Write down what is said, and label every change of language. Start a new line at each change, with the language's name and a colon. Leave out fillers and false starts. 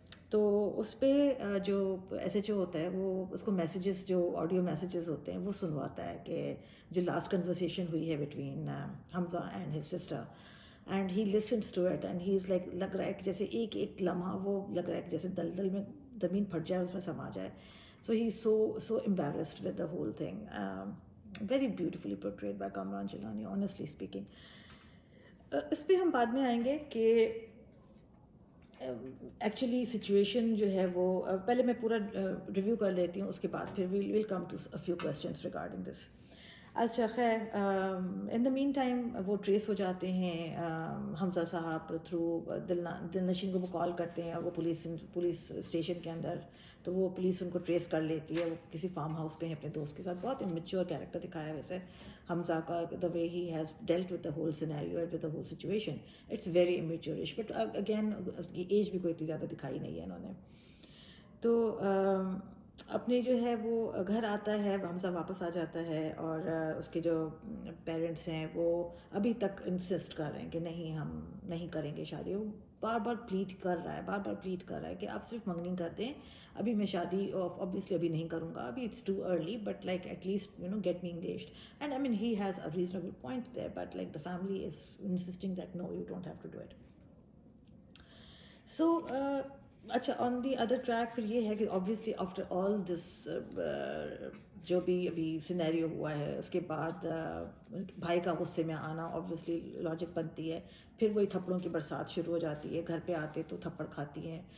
Urdu: تو اس پہ جو ایس ایچ او ہوتا ہے وہ اس کو میسیجز, جو آڈیو میسیجز ہوتے ہیں وہ سنواتا ہے کہ جو لاسٹ کنورسیشن ہوئی ہے
English: between Hamza and his sister, and he listens to it, and he is like,
Urdu: لگ رہا ہے کہ جیسے ایک لمحہ وہ لگ رہا ہے کہ جیسے دلدل میں زمین پھٹ جائے, اس میں سما جائے.
English: So he is so embarrassed with the whole thing. Very beautifully portrayed by Kamran Jilani, honestly speaking.
Urdu: اس پہ ہم بعد میں آئیں گے کہ ایکچولی سچویشن جو ہے وہ پہلے میں پورا ریویو کر لیتی ہوں, اس کے بعد پھر
English: We'll come to few questions regarding this.
Urdu: اچھا خیر,
English: in the meantime
Urdu: وہ ٹریس ہو جاتے ہیں حمزہ صاحب تھرو دل نشین کو. وہ کال کرتے ہیں اور وہ پولیس اسٹیشن کے اندر, تو وہ پولیس ان کو ٹریس کر لیتی ہے. وہ کسی فارم ہاؤس پہ ہیں اپنے دوست کے ساتھ. بہت امیچور کیریکٹر دکھایا ویسے حمزہ کا,
English: The way he has dealt with the whole scenario with the whole situation. It's very amateurish, but again
Urdu: اس کی ایج بھی کوئی اتنی زیادہ دکھائی نہیں ہے انہوں نے. تو اپنے جو ہے وہ گھر آتا ہے, حمزہ واپس آ جاتا ہے, اور اس کے جو پیرنٹس ہیں وہ ابھی تک انسسٹ کر رہے ہیں کہ نہیں, ہم نہیں کریں گے شادی. وہ بار بار پلیٹ کر رہا ہے کہ آپ صرف منگنی کر دیں, ابھی میں شادی obviously ابھی نہیں کروں گا, ابھی
English: it's too early, but like at least get me engaged. And I mean he has a reasonable point there, but like the family is insisting that no, you don't have to do it. So
Urdu: اچھا
English: on the other track
Urdu: پھر یہ ہے کہ
English: obviously after all this
Urdu: جو بھی ابھی scenario ہوا ہے اس کے بعد بھائی کا غصے میں آنا آبویسلی لاجک بنتی ہے. پھر وہی تھپڑوں کی برسات شروع ہو جاتی ہے. گھر پہ آتے تو تھپڑ کھاتی ہیں.